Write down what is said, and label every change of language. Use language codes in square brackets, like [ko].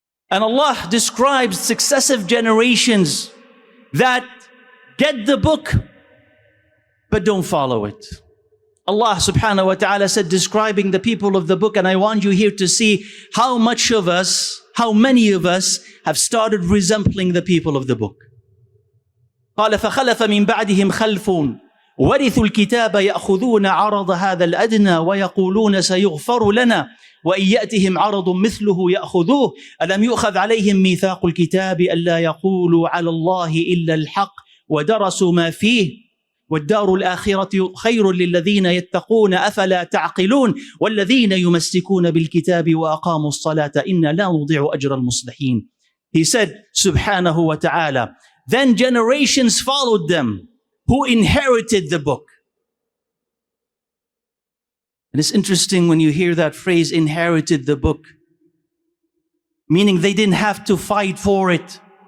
[en] And Allah describes successive generations that get the book, but don't follow it. Allah subhanahu wa ta'ala said, describing the people of the book, and I want you here to see how many of us have started resembling the people of the book. [ar] قال فخلف من بعدهم خلف ورثوا الكتاب يأخذون عرض هذا الأدنى ويقولون سيغفر لنا وإن يأتهم عرض مثله يأخذوه ألم يؤخذ عليهم ميثاق الكتاب ألا يقولوا على الله إلا الحق ودرسوا ما فيه والدار الآخرة خير للذين يتقون أفلا تعقلون والذين يمسكون بالكتاب وأقاموا الصلاة إنا لا نضيع أجر المصلحين. [en] He said, subhanahu wa ta'ala, then generations followed them who inherited the book. And it's interesting when you hear that phrase, inherited the book, meaning they didn't have to fight for it.